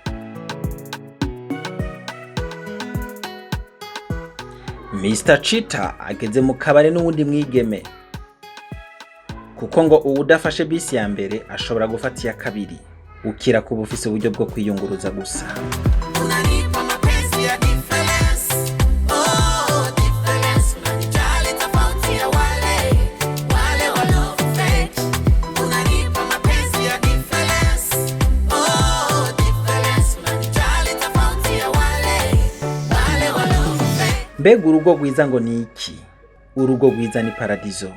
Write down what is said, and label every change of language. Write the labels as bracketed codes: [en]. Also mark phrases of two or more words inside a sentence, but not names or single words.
[rn] Mr. Chita ageze mu kabare n'uwundi mwigeme, kuko ngo uwudafashe bisi ya mbere ashobora gufata iya kabiri, ukira kuba ufise uburyo bwo kwiyunguruza gusa. [sw] Unanipa mapenzi ya difference. Oh, difference. Unanijali tofauti ya wale wanaofake. Unanipa mapenzi ya difference. Oh, difference. Unanijali tofauti ya wale wanaofake. [rn] Mbega urugo rwiza ngo ni iki? Urugo rwiza ni paradizo.